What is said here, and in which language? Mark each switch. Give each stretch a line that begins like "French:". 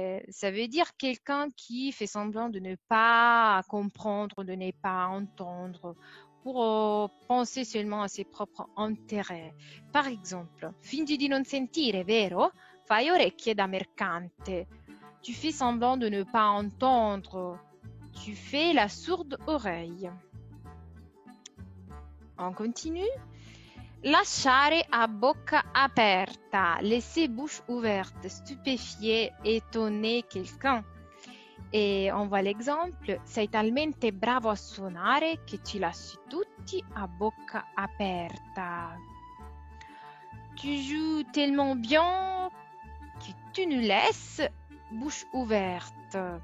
French: Ça veut dire quelqu'un qui fait semblant de ne pas comprendre, de ne pas entendre, pour penser seulement à ses propres intérêts. Par exemple,
Italian: fingi di non sentire, vero? Fai orecchie da mercante.
French: Tu fais semblant de ne pas entendre. Tu fais la sourde oreille. On continue.
Italian: Lasciare a bocca aperta,
French: laisser bouche ouverte, stupéfier, étonner quelqu'un. E on voit l'exemple.
Italian: Sei talmente bravo a suonare che ci lasci tutti a bocca aperta.
French: Tu joues tellement bien que tu nous laisses bouche ouverte.